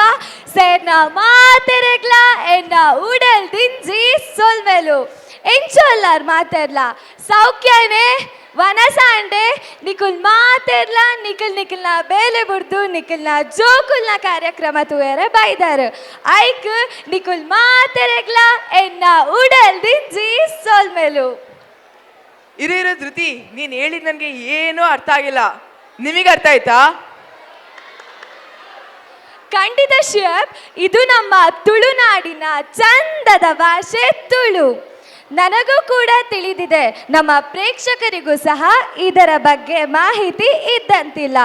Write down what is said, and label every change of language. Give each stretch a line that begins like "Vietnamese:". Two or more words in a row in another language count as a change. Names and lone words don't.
Tulu: ಸೇರ್ನ ಮಾತೆರೆಗ್ಲ ಎನ್ನ ಉಡಲ್ ದಿಂಜಿ ಸೊಲ್ಮೆಲು ಎಂಚೊಲ್ಲಾರ್ ಮಾತೆರ್ಲ ಸೌಖ್ಯನೇ ವನಸಾಂಡೆ ನಿಕುಲ್ ಮಾತೆರ್ಲ ನಿಕಲ್ನ ಬೇಲೆ ಬುಡ್ದು ನಿಕಲ್ನ ಜೋಕುಲ್ನ ಕಾರ್ಯಕ್ರಮ ತೂಯರೆ ಬೈದಾರು. ಐಕ್ ನಿಕುಲ್ ಮಾತೆರೆಗ್ಲ ಎನ್ನ ಉಡಲ್ ದಿಂಜಿ ಸೊಲ್ಮೆಲು.
Kannada: ಇರು ಧೃತಿ, ನೀನು ಹೇಳಿದ್ ನನಗೆ ಏನೂ ಅರ್ಥ ಆಗಿಲ್ಲ. ನಿಮಗೆ ಅರ್ಥ ಆಯ್ತಾ? ಖಂಡಿತ ಶಿವಪ್, ಇದು ನಮ್ಮ ತುಳುನಾಡಿನ ಚಂದದ ಭಾಷೆ ತುಳು. ನನಗೂ ಕೂಡ ತಿಳಿದಿದೆ, ನಮ್ಮ ಪ್ರೇಕ್ಷಕರಿಗೂ ಸಹ ಇದರ ಬಗ್ಗೆ ಮಾಹಿತಿ ಇದ್ದಂತಿಲ್ಲ.